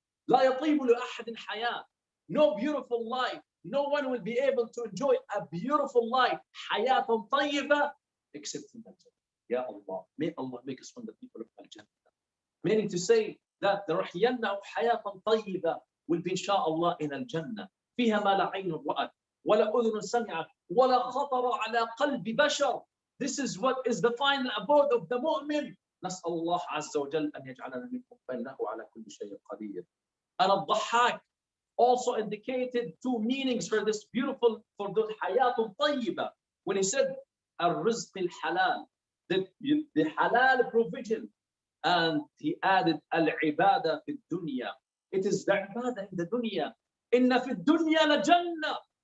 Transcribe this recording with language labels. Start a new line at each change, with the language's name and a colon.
Arabic: لا يطيب لأحد حياة.
English: No beautiful life. No one will be able to enjoy a beautiful life, حياة طيبة, except in the Jannah. Ya Allah, may Allah make us from the people of Al-Jannah. Meaning to say that the رحينا حياة طيبة will be inshallah in Al-Jannah.
Arabic: فيها ما لا عين رأت ولا أذن سمعت ولا خطر على قلب بشر.
English: This is what is the final abode of the mu'min.
Arabic: نسأل الله عز وجل أن يجعلنا منهم فإنه على كل شيء قدير.
English: And الضحاك also indicated two meanings for this beautiful, for the حياة طيبة. When he said الرزق الحلال, the halal provision, and he added
Arabic: العبادة في الدنيا.
English: It is the ibadah in the dunya.
Arabic: إن في الدنيا لجنة.